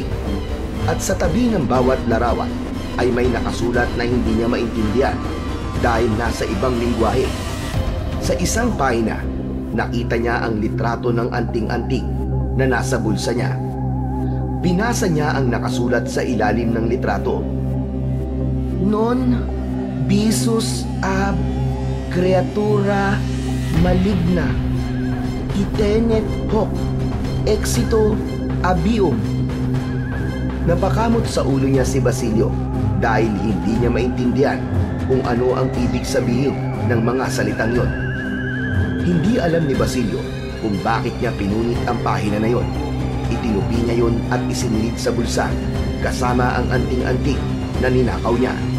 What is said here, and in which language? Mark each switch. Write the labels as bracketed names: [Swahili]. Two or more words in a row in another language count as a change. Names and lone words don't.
[Filipino] At sa tabi ng bawat larawan ay may nakasulat na hindi niya maintindihan dahil nasa ibang lingwahe. Sa isang pahina, nakita niya ang litrato ng anting-anting na nasa bulsa niya. Binasa niya ang nakasulat sa ilalim ng litrato. [Latin] Non visus ab creatura maligna itenet hoc exito abium. [Filipino] Napakamot sa ulo niya si Basilio dahil hindi niya maintindihan kung ano ang ibig sabihin ng mga salitang yon. Hindi alam ni Basilio kung bakit niya pinunit ang pahina na yon. Itinupi niya yon at isinilid sa bulsa kasama ang anting-anting na ninakaw niya.